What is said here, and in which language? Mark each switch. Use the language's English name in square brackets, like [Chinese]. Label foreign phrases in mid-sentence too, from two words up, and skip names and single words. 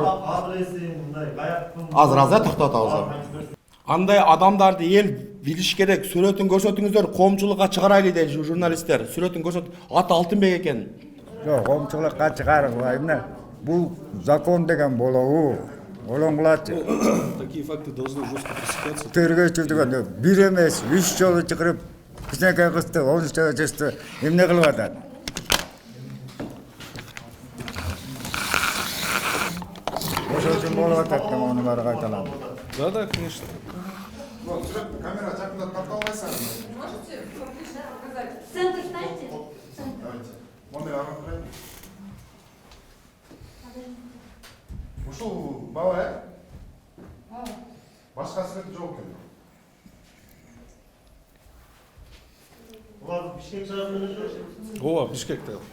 [Kyrgyz] Адреси мындай, каяктын. Азыр тактап атабыз. Андай адамдарды эл билиш керек. Сүрөтүн көрсөтүңүздөр, коомчулукка чыгарайлы дейт журналисттер. Сүрөтүн көрсөт. Аты Алтынбек экен. Жок, коомчулукка чыгаргыла эмне? Бул закон деген болобу? Олоңгулачы. [Russian] Такие факты должны жестко пресекаться. [Kyrgyz] Тергөөчү дегенде бир эмес, 3 жолу чыгарып, кичинекей кызды 13 жашта эмне кылып атат? Ошол үчүн болуп атат, муну баары кайталам. [Russian] Да, конечно. [Kyrgyz] Вот, камера жакындап тарта албайсыңар. [Russian] Можете показать? Центр станьте. Давайте. [Kyrgyz] Мондай ага турайын. Ушул бала, башка сүрөтү жок экен. Булар Бишкек шаарында жашайт. О, Бишкекте.